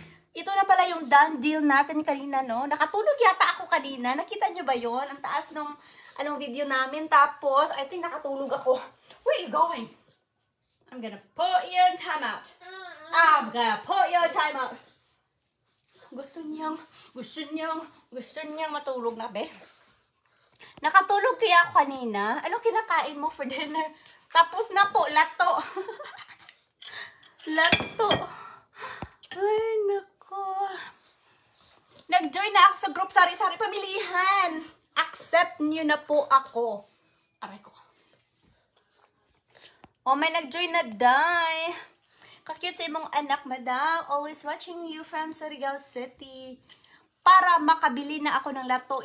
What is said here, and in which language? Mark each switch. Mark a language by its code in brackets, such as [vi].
[tl] Ito na pala yung done deal natin kanina, no? Nakatulog yata ako kanina. Nakita nyo ba yon? Ang taas nung video namin. Tapos, [en] I think [tl] nakatulog ako. [en] Where are you going? I'm gonna put you in timeout. I'm gonna put you in timeout. [tl] Gusto niyang matulog na, be? Nakatulog kaya ako kanina. Ano kinakain mo [en] for dinner? [tl] Tapos na po, lato. Lato. Ay, nako. Nag-join na ako sa group Sari-Sari Pamilihan. Accept niyo na po ako. Aray ko. Oh, may nag-join na, Day. [ceb] Kakute sa imong anak, [tl] madam. [en] Always watching you from Surigao City. [tl] Para makabili na ako ng lato.